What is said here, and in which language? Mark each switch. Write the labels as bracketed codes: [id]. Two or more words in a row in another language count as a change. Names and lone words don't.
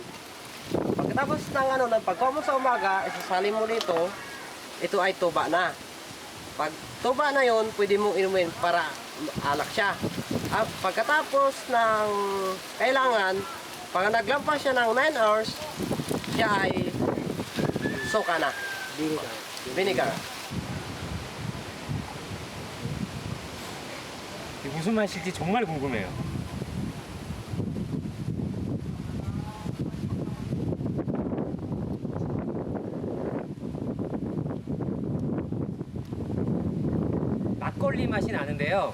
[tl] Pagkatapos ng pagkuha mo sa umaga, isasali mo dito, ito ay tuba na. Pag tuba na yun, pwede mong inumin para alak siya. At pagkatapos ng kailangan, pag naglampas siya ng 9 hours, siya ay soka na. Vinegar. [ko] 이게 무슨 맛일지 정말 궁금해요. 막걸리 맛이 나는데요.